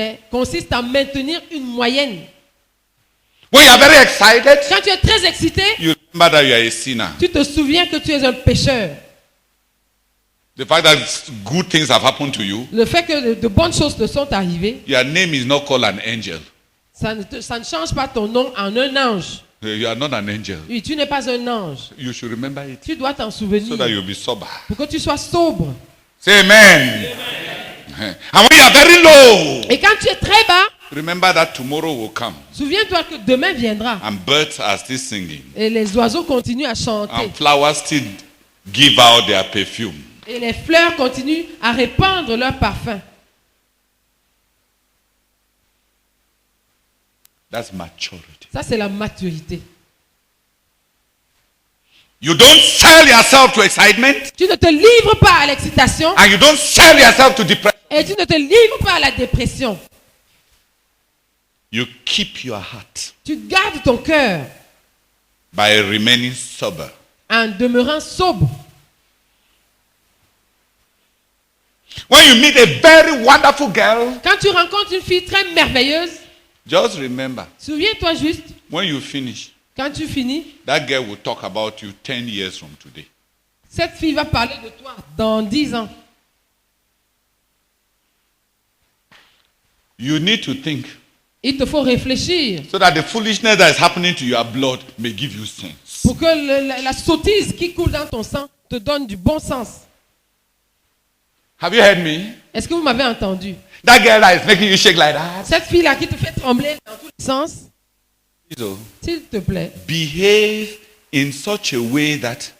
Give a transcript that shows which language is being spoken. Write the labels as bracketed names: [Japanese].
[French] consiste à maintenir une moyenne. [English] When you are very excited, [French] Quand tu es très excité, [English] you remember that you are a sinner. [French] tu te souviens que tu es un pécheur. [English] The fact that good things have happened to you, [French] Le fait que de bonnes choses te sont arrivées, [English] your name is not called an angel. [French] ça ne change pas ton nom en un ange. [English] You are not an angel. [French] Oui, tu n'es pas un ange. [English] You should remember it [French] Tu dois t'en [English] so [French] souvenir [English] that you'll be sober. [French] pour que tu sois sobre. [English] Say amen. And when you are very low, [French] Et quand tu es très bas, [English] remember that tomorrow will come [French] souviens-toi que demain viendra. [English] and birds are still singing [French] Et les oiseaux continuent à chanter. [English] and flowers still give out their perfume. [French] Et les fleurs continuent à répandre leur parfum. [English] That's maturity. [French] Ça, c'est la maturité. [English] You don't sell yourself to excitement [French] Tu ne te livres pas à l'excitation [English] and you don't sell yourself to depression. [French] et tu ne te livres pas à la dépression. [English] You keep your heart [French] Tu gardes ton cœur [English] by remaining sober. [French] en demeurant sobre. [English] When you meet a very wonderful girl, [French] Quand tu rencontres une fille très merveilleuse, [English] just remember, [French] souviens-toi juste, [English] when you finish, [French] quand tu finis, [English] that girl will talk about you 10 years from today. [French] cette fille va parler de toi dans 10 ans. [English] You need to think [French] Il te faut réfléchir [English] so that the foolishness that is happening to your blood may give you sense. [French] pour que la sottise qui coule dans ton sang te donne du bon sens. [English] Have you heard me? [French] Est-ce que vous m'avez entendu? [English] That girl that is making you shake like that. [French] Cette fille-là qui te fait trembler dans tous les sens, [English] So, [French] s'il te plaît, [English] behave in such a way that